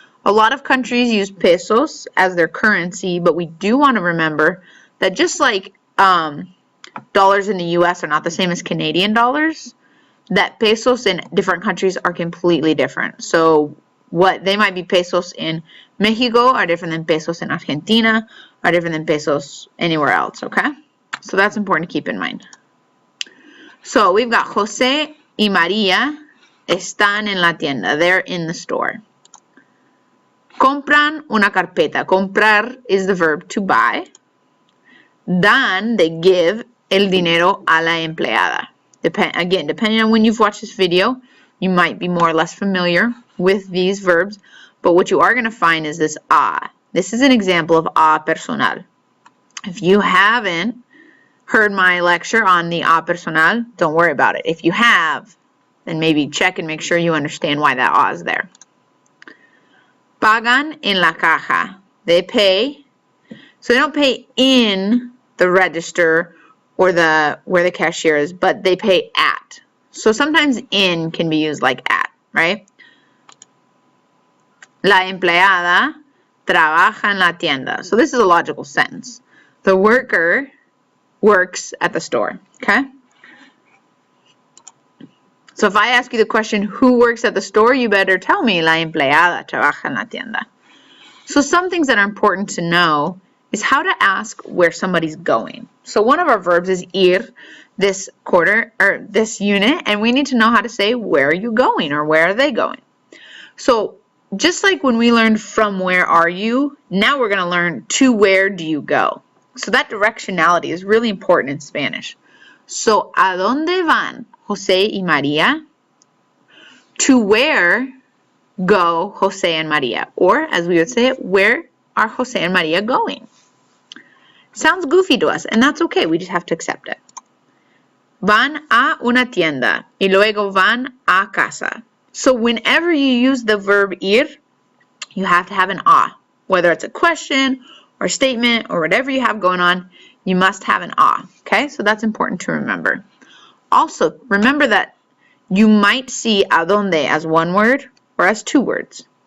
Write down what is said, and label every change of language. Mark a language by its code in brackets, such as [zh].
[en] A lot of countries use pesos as their currency, but we do want to remember that just like dollars in the U.S. are not the same as Canadian dollars, that pesos in different countries are completely different. So what they might be pesos in Mexico are different than pesos in Argentina, are different than pesos anywhere else, okay? So that's important to keep in mind. So we've got [es] José y María están en la tienda. [en] They're in the store. [es] Compran una carpeta. [en] Comprar is the verb to buy. [es] Dan, [en] they give [es] el dinero a la empleada. [en] Again, depending on when you've watched this video, you might be more or less familiar with these verbs, but what you are going to find is this a. This is an example of a personal. If you haven't heard my lecture on the a personal, don't worry about it. If you have, then maybe check and make sure you understand why that a is there. [es] Pagan en la caja. [en] They pay. So they don't pay in the register or where the cashier is, but they pay at. So sometimes in can be used like at, right? [es] La empleada trabaja en la tienda. [en] So this is a logical sentence. The worker works at the store, okay? So if I ask you the question, who works at the store, you better tell me, [es] la empleada trabaja en la tienda. [en] So some things that are important to know is how to ask where somebody's going. So one of our verbs is ir this quarter or this unit, and we need to know how to say where are you going or where are they going. So just like when we learned from where are you, now we're going to learn to where do you go. So that directionality is really important in Spanish. [es] So ¿a dónde van José y María? [en] To where go José and María? Or as we would say it, where are José and María going? Sounds goofy to us, and that's okay. We just have to accept it. [es] Van a una tienda y luego van a casa. [en] So whenever you use the verb ir, you have to have an a. Whether it's a question or statement or whatever you have going on, you must have an a. Okay, so that's important to remember. Also, remember that you might see a dónde as one word or as two words.